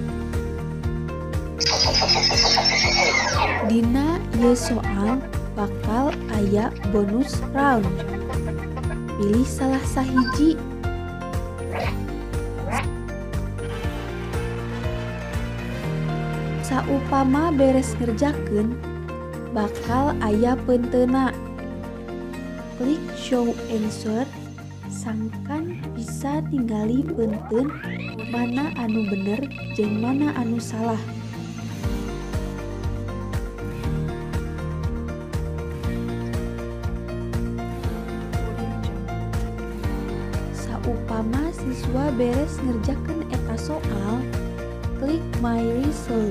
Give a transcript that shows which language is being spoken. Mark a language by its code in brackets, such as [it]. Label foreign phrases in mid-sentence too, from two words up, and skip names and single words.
[su] Dina ieu soal bakal aya [en] bonus round. [su] Pilih salah sahiji. Saupama beres ngerjakeun, bakal aya penteuna. Klik [en] show answer. [su] Sangkan bisa tinggali punten mana anu bener jeung mana anu salah. Saupama siswa beres ngerjakeun eta soal, klik [en] my result.